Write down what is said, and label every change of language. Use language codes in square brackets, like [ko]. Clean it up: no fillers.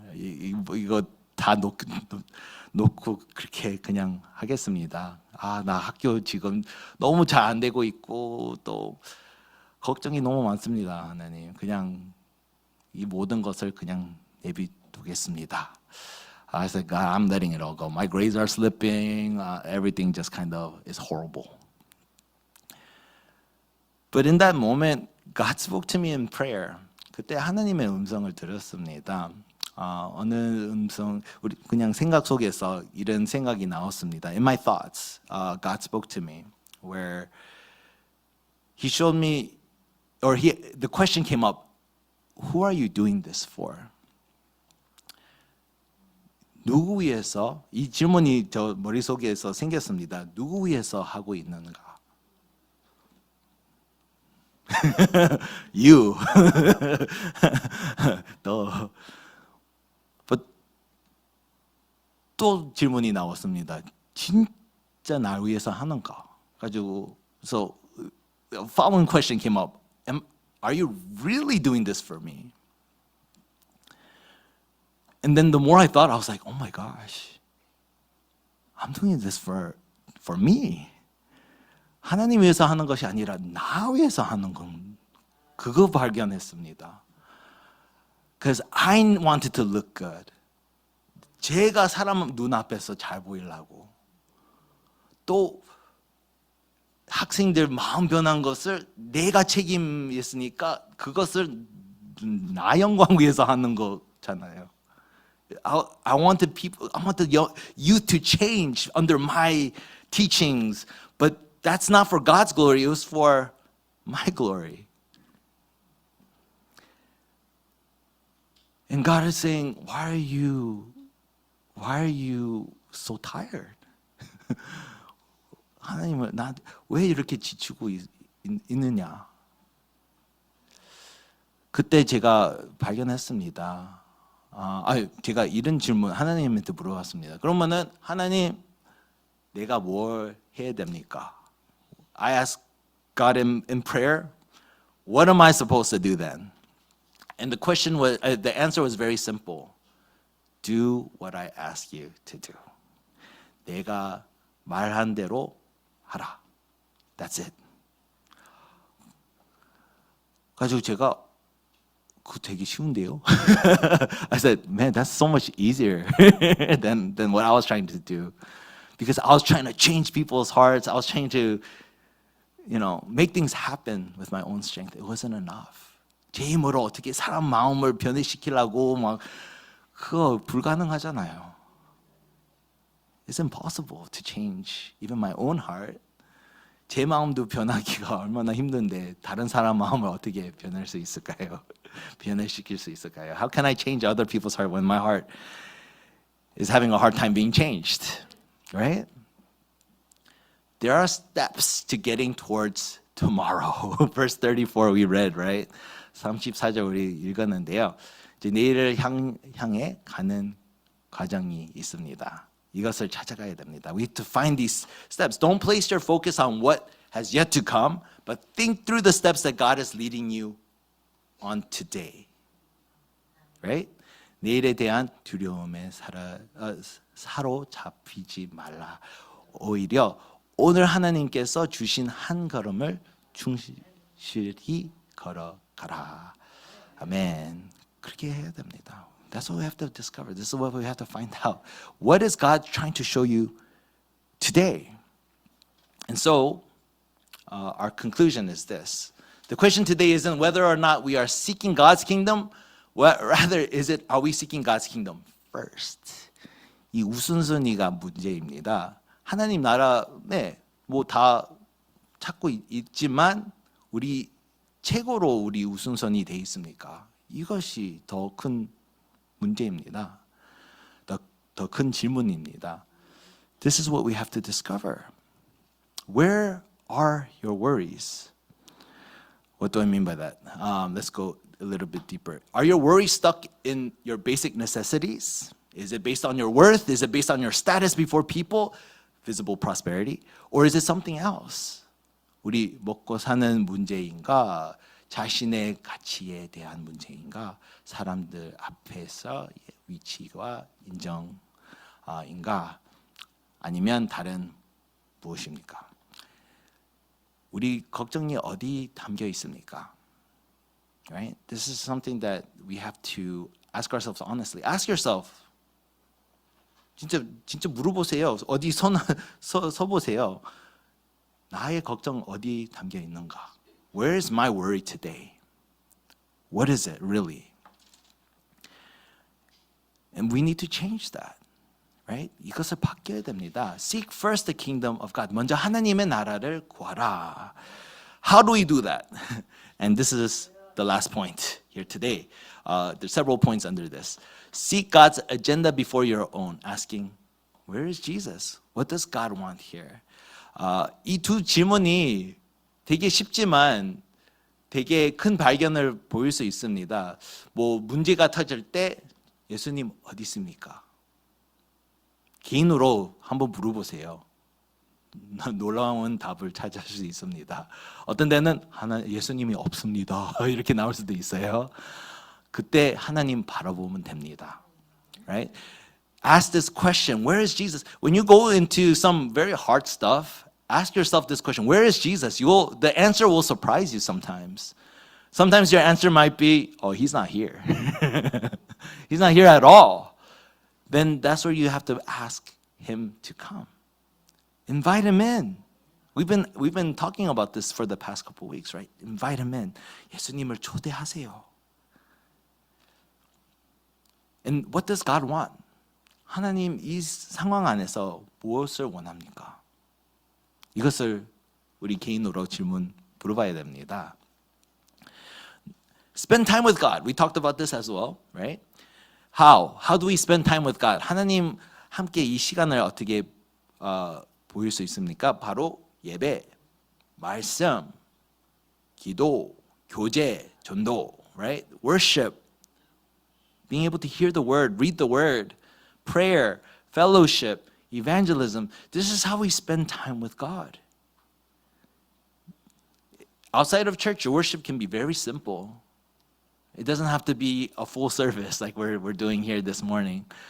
[ko] 이거 다 놓고 그렇게 그냥 하겠습니다. 나 학교 지금 너무 잘 안 되고 있고 또 걱정이 너무 많습니다, 하나님. 그냥 이 모든 것을 그냥 내비두겠습니다. [en] I said, God, I'm letting it all go. My grades are slipping. Everything just kind of is horrible. But in that moment, God spoke to me in prayer. [ko] 그때 하나님의 음성을 들었습니다. 어느 음성, 우리 그냥 생각 속에서 이런 생각이 나왔습니다. [en] In my thoughts, God spoke to me, where He showed me, the question came up, who are you doing this for? [ko] 누구 위해서? 이 질문이 저 머릿속에서 생겼습니다. 누구 위해서 하고 있는가? [en] You. [ko] 너. 또 질문이 나왔습니다. 진짜 날 위해서 하는가? 가지고 [en] so following question came up. Are you really doing this for me? And then the more I thought, I was like, oh my gosh, I'm doing this for me. [ko] 하나님 위해서 하는 것이 아니라 나 위해서 하는 건 그거 발견했습니다. [en] Because I wanted to look good. [ko] 제가 사람 눈앞에서 잘 보이려고. 또 학생들 마음 변한 것을 내가 책임있으니까 그것을 나 영광 위해서 하는 거잖아요. [en] I wanted youth to change under my teachings, but that's not for God's glory. It was for my glory. And God is saying, why are you so tired? [ko] 하나님은 왜 이렇게 지치고 있느냐? 그때 제가 발견했습니다. 제가 이런 질문 하나님한테 물어봤습니다. 그러면은 하나님, 내가 뭘 해야 됩니까? [en] I asked God in prayer, what am I supposed to do then? And the answer was very simple. Do what I ask you to do. [ko] 내가 말한 대로 하라. [en] That's it. [ko] 가지고 제가 그거 되게 쉬운데요? [en] I said, man, that's so much easier than what I was trying to do. Because I was trying to change people's hearts. I was trying to, make things happen with my own strength. It wasn't enough. [ko] 제 힘으로 어떻게 사람 마음을 변해시키려고 그거 불가능하잖아요. [en] It's impossible to change even my own heart. [ko] 제 마음도 변하기가 얼마나 힘든데 다른 사람 마음을 어떻게 변할 수 있을까요? 변화시킬 수 있을까요? [en] How can I change other people's heart when my heart is having a hard time being changed? Right? There are steps to getting towards tomorrow. Verse 34 we read, right? [ko] 34절 우리 읽었는데요. 이제 내일을 향해 가는 과정이 있습니다. 이것을 찾아가야 됩니다. [en] We have to find these steps. Don't place your focus on what has yet to come, but think through the steps that God is leading you on today. Right? [ko] 내일에 대한 두려움에 사로잡히지 말라. 오히려 오늘 하나님께서 주신 한 걸음을 충실히 걸어가라. 아멘. 그렇게 해야 됩니다. [en] That's what we have to discover. This is what we have to find out. What is God trying to show you today? And so, our conclusion is this. The question today isn't whether or not we are seeking God's kingdom, rather is it, are we seeking God's kingdom first? [ko] 이 우선순위가 문제입니다. 하나님 나라, 네, 뭐 다 찾고 있지만 우리 최고로 우리 우선순위 돼 있습니까? 이것이 더 큰 문제입니다. 더 큰 질문입니다. [en] This is what we have to discover. Where are your worries? What do I mean by that? Let's go a little bit deeper. Are your worries stuck in your basic necessities? Is it based on your worth? Is it based on your status before people? Visible prosperity? Or is it something else? [ko] 우리 먹고 사는 문제인가? 자신의 가치에 대한 문제인가? 사람들 앞에서 위치와 인정인가? 아니면 다른 무엇입니까? 우리 걱정이 어디 담겨 있습니까? [en] Right? This is something that we have to ask ourselves honestly. Ask yourself. [ko] 진짜 물어보세요. 어디 서보세요. 나의 걱정 어디 담겨 있는가? [en] Where is my worry today? What is it really? And we need to change that. Right? [ko] 이것을 바뀌어야 됩니다. [en] Seek first the kingdom of God. [ko] 먼저 하나님의 나라를 구하라. [en] How do we do that? And this is the last point here today. There's several points under this. Seek God's agenda before your own. Asking, where is Jesus? What does God want here? [ko] 이 두 질문이 되게 쉽지만 되게 큰 발견을 보일 수 있습니다. 뭐 문제가 터질 때 예수님 어디 있습니까? 개인으로 한번 물어보세요. 놀라운 답을 찾을 수 있습니다. 어떤 데는 예수님이 없습니다. 이렇게 나올 수도 있어요. 그때 하나님 바라보면 됩니다. [en] Right? Ask this question, where is Jesus? When you go into some very hard stuff, ask yourself this question, where is Jesus? The answer will surprise you sometimes. Sometimes your answer might be, oh, he's not here. He's not here at all. Then that's where you have to ask him to come. Invite him in. We've been talking about this for the past couple of weeks, right? Invite him in. [ko] 예수님을 초대하세요. [en] And what does God want? [ko] 하나님 이 상황 안에서 무엇을 원합니까? 이것을 우리 개인으로 물어봐야 됩니다. [en] Spend time with God. We talked about this as well, right? How do we spend time with God? [ko] 하나님 함께 이 시간을 어떻게 보일 수 있습니까? 바로 예배, 말씀, 기도, 교제, 전도, right? [en] Worship, being able to hear the word, read the word, prayer, fellowship, evangelism. This is how we spend time with God. Outside of church, your worship can be very simple. It doesn't have to be a full service like we're doing here this morning.